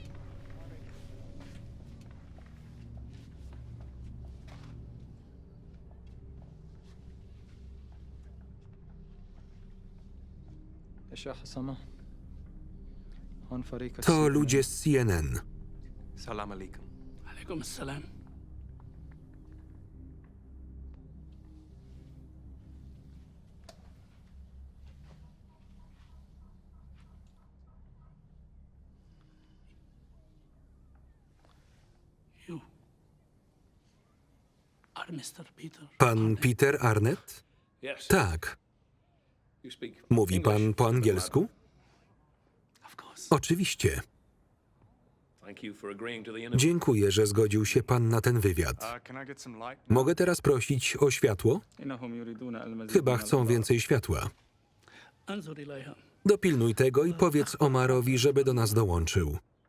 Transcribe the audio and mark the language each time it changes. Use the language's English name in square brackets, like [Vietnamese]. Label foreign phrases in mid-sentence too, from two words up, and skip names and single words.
[Arabic] يا شيخ أسامة هون فريق [Polish] To ludzie z CNN. [Arabic] عليكم السلام. [English] You are Mr. Peter. [Polish] Pan Peter Arnett? Tak. Mówi pan po angielsku? [English] Of course. [Polish] Oczywiście. Dziękuję, że zgodził się pan na ten wywiad. [English] Can I get some light? [Polish] Mogę teraz prosić o światło? [Arabic] إنهم يريدون المزيد [Polish] Chyba [Arabic] من [Polish] chcą [Arabic] الأضواء. [Polish] więcej światła. [Arabic] انظر إليها. [Polish] Dopilnuj tego i powiedz Omarowi, żeby do nas dołączył.